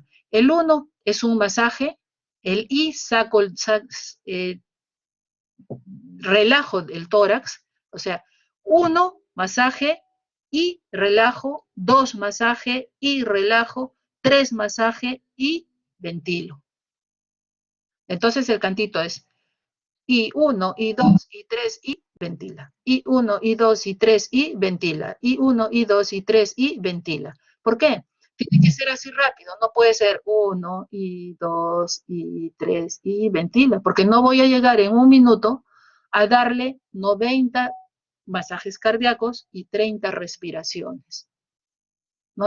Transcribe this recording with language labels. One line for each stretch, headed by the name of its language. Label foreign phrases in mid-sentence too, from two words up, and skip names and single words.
Spanish: El 1 es un masaje, el I relajo el tórax, o sea, 1 masaje y relajo, 2 masaje y relajo, 3 masaje y ventilo. Entonces el cantito es I1, I2, I3 y ventila. I1, I2, I3 y ventila. I1, I2, I3 y ventila. ¿Por qué? Tiene que ser así rápido, no puede ser 1, I2, I3 y ventila, porque no voy a llegar en un minuto a darle 90 masajes cardíacos y 30 respiraciones, ¿no?